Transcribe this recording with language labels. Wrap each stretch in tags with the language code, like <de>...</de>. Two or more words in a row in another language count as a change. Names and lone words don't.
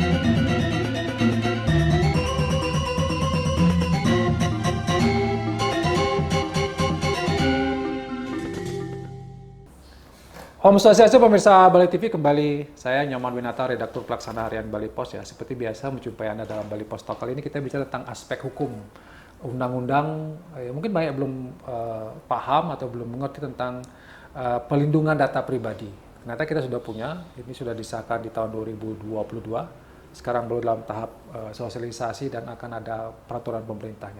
<sa>Om Swastiastu</sa> <id>pemirsa Bali TV, kembali saya Nyoman Winata, redaktur pelaksana harian Bali Pos ya. Seperti biasa menjumpai Anda dalam Bali Pos Talk. Kali ini kita bicara tentang aspek hukum undang-undang. Mungkin banyak belum paham atau belum mengerti tentang pelindungan data pribadi. Ternyata kita sudah punya, ini sudah disahkan di tahun 2022. Sekarang baru dalam tahap sosialisasi dan akan ada peraturan pemerintahnya.</id>